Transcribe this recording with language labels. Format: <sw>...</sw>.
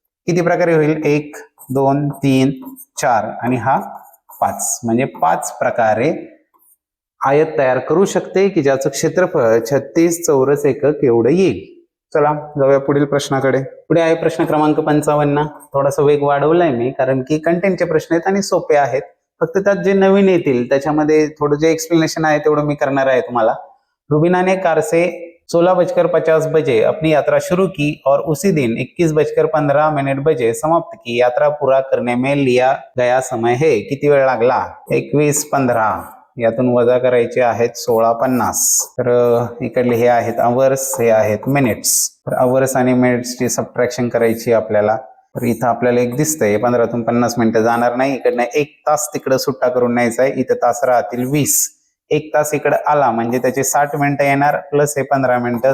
<mr>किती प्रकारे होईल, 1 2 3 4 आणि हा 5, म्हणजे 5 प्रकारे आयत तयार करू शकते की ज्याचं क्षेत्रफळ 36 चौरस एकक एवढं येईल. चला जाऊया पुढील प्रश्नाकडे. पुढे आहे प्रश्न क्रमांक 55. थोडासा वेग वाढवलाय मी, कारण की कंटेंटचे प्रश्न आहेत आणि सोपे आहेत. फक्त त्यात जे नवीन येतील त्याच्यामध्ये थोडं जे एक्सप्लेनेशन आहे तेवढं मी करणार आहे तुम्हाला.</mr> <hi>रुबीना ने कार से 16:50 बजे अपनी यात्रा शुरू की और उसी दिन 21:15 बजे समाप्त की. यात्रा पूरा करने में लिया गया समय है.</hi> <mr>किती वेळ लागला, 21:15. यातून वजा करायचे आहेत 16:50. तर इकडले हे आहेत अवर्स, हे आहेत मिनिट्स. तर अवर्स आणि मिनिट्सची सबट्रॅक्शन करायची आपल्याला. तर इथं आपल्याला एक दिसतंय 15तून 50 मिनिटं जाणार नाही, इकडनं 1 तास तिकडं सुट्टा करून न्यायचा आहे. इथं तास राहतील 20. 1 तास इकडे आला म्हणजे त्याचे 60 मिनिटं येणार, प्लस हे 15 मिनिटं.</mr>